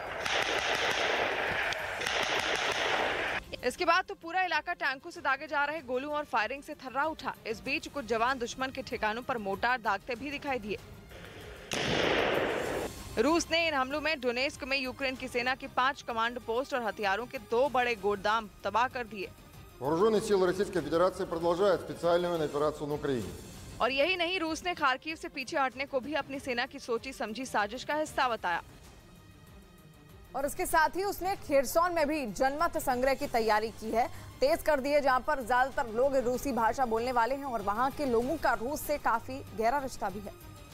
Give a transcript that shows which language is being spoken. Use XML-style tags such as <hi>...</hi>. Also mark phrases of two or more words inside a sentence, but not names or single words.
<hi>इसके बाद तो पूरा इलाका टैंकों से दागे जा रहे गोलों और फायरिंग से थर्रा उठा। इस बीच कुछ जवान दुश्मन के ठिकानों पर मोर्टार दागते भी दिखाई दिए। रूस ने इन हमलों में डोनेस्क में यूक्रेन की सेना की 5 कमांड पोस्ट और हथियारों के 2 बड़े गोदाम तबाह कर दिए।</hi> <ru>Вооруженные силы Российской Федерации продолжают специальную военную операцию на Украине.</ru> <hi>और यही नहीं, रूस ने खार्किव से पीछे हटने को भी अपनी सेना की सोची समझी साजिश का हिस्सा बताया। और इसके साथ ही उसने खेरसोन में भी जनमत संग्रह की तैयारी की है, तेज कर दी है, जहां पर ज्यादातर लोग रूसी भाषा बोलने वाले हैं और वहां के लोगों का रूस से काफी गहरा रिश्ता भी है।</hi>